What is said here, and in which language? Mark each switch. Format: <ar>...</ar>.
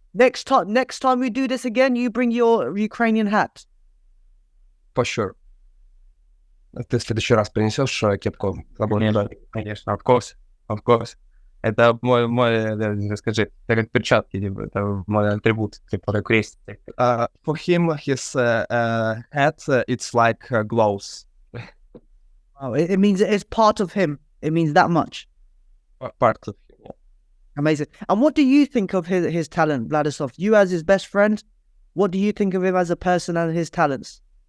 <en>Next time we do this again, you bring your Ukrainian hat. For sure.</en> <ru>Ты в следующий раз принесешь кепку? Конечно,</ru> <en>of course.</en> <ru>Это мой, скажи, это как перчатки, типа, это мой атрибут, типа, как крест.</ru> <en>For him, his hat, it's like gloves. Oh, it means it's part of him. It means that much. Part of him. Yeah. Amazing. And what do you think of his talent, Vladislav? You as his best friend, what do you think of him as a person and his talents?</en>